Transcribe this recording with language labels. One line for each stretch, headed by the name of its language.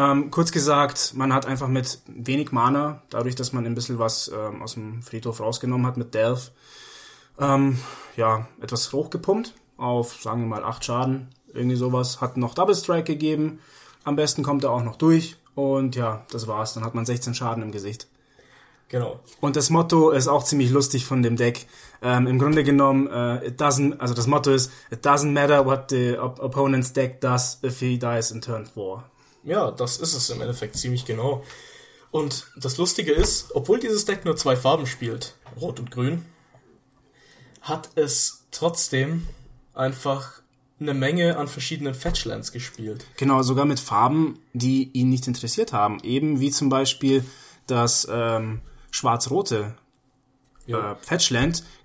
German: Kurz gesagt, man hat einfach mit wenig Mana, dadurch, dass man ein bisschen was aus dem Friedhof rausgenommen hat mit Delve, etwas hochgepumpt auf, sagen wir mal, 8 Schaden, irgendwie sowas, hat noch Double Strike gegeben, am besten kommt er auch noch durch und ja, das war's, dann hat man 16 Schaden im Gesicht. Genau. Und das Motto ist auch ziemlich lustig von dem Deck. Im Grunde genommen, das Motto ist,
English: it doesn't matter what the opponent's deck does if he dies in turn 4.
German: Ja, das ist es im Endeffekt ziemlich genau. Und das Lustige ist, obwohl dieses Deck nur 2 Farben spielt, Rot und Grün, hat es trotzdem einfach eine Menge an verschiedenen Fetchlands gespielt. Genau, sogar mit Farben, die ihn nicht interessiert haben. Eben wie zum Beispiel das schwarz-rote Fetchland.